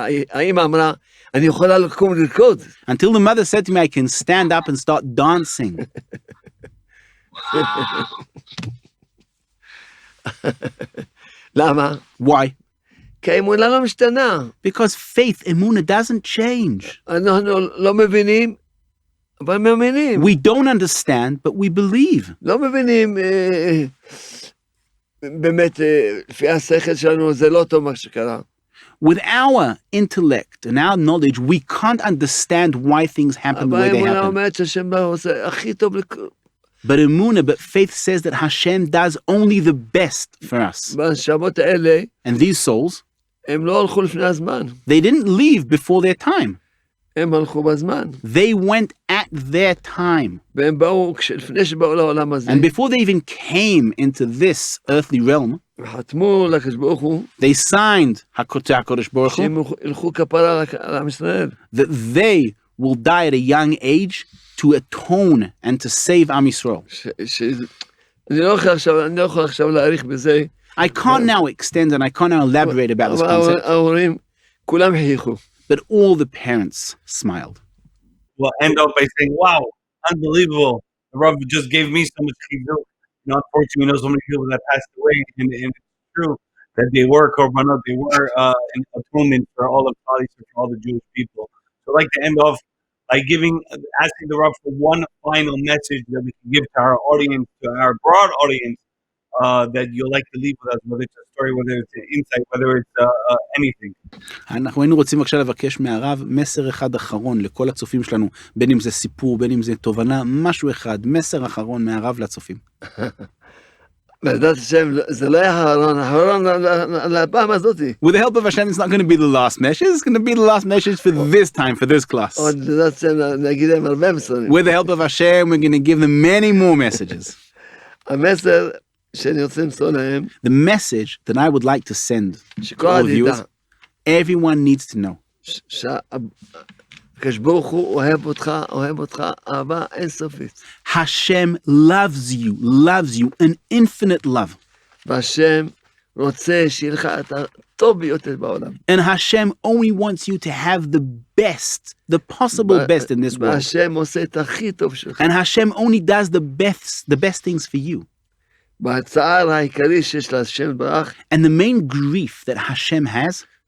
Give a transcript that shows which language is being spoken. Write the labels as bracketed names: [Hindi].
[Hebrew] האמא אמרה, אני יכולה לקום לרקוד. [English] Until the mother said to me, I can stand up and start dancing. [Hebrew] למה? [English] Why? [Hebrew] כי האמונה לא משתנה. [English] Because faith, Emuna, doesn't change. [Hebrew] אנחנו לא מבינים, אבל מאמינים. [English] We don't understand, but we believe. [Hebrew] לא מבינים, באמת, לפי השכל שלנו, זה לא טוב מה שקרה. [English] With our intellect and our knowledge, we can't understand why things happen the way they [Hebrew] האמונה [English] happen. [Hebrew] אומרת שהשם עושה הכי טוב [English] But Emuna, but faith says that Hashem does only the best for us. [Hebrew] בנשמות האלה, [English] And these souls, [Hebrew] הם לא הלכו לפני הזמן. [English] they didn't leave before their time. [Hebrew] הם הלכו בזמן. [English] They went at their time. [Hebrew] והם באו, לפני שבאו לעולם הזה, [English] And before they even came into this earthly realm, [Hebrew] חתמו לקדוש ברוך הוא, [English] they signed HaKodesh Baruch Hu, [Hebrew] שהם ילכו כפרה על עם ישראל. [English] that they will die at a young age to atone and to save Am Yisrael. [Hebrew] אני לא יכול עכשיו להעריך בזה. [English] I can't now extend and I can't now elaborate about this concept, [Hebrew] ההורים, כולם חייכו. [English] but all the parents smiled. We'll end up by saying, wow, unbelievable. The Rav just gave me so much chizuk. Unfortunately, so many people that passed away, and it's true that they were korbanot, they were an atonement for all of Palestine, for all the Jewish people. So I'd like to end off by asking the Rav for one final message that we can give to our audience, to our broad audience, that you'd like to leave with us, whether it's a story, whether it's an insight, whether it's anything. [Hebrew] אנחנו היינו רוצים בבקשה לבקש מהרב מסר אחד אחרון לכל הצופים שלנו, בין אם זה סיפור, בין אם זה תובנה, משהו אחד, מסר אחרון מהרב לצופים. בעזרת השם, זה לא היה האחרון לפעם הזאת. [English] With the help of Hashem, it's not going to be the last message, it's going to be the last message for this time, for this class. [Hebrew] עוד בעזרת השם, נגיד להם הרבה מסרים. [English] With the help of Hashem, we're going to give them many more messages. [Hebrew] המסר שאני רוצה למסור להם, [English] The message that I would like to send to all of you is, everyone needs to know [Hebrew] הקדוש ברוך הוא אוהב אותך אהבה אינסופית. [English] Hashem loves you, an infinite love. [Hebrew] והשם רוצה שיהיה לך את הטוב ביותר בעולם. [English] And Hashem only wants you to have the best, the possible best in this world. [Hebrew] והשם עושה את הכי טוב שלך. [English] And Hashem only does the best things for you. [Hebrew] והצער העיקרי שיש להשם יתברך, [English] And the main grief that Hashem has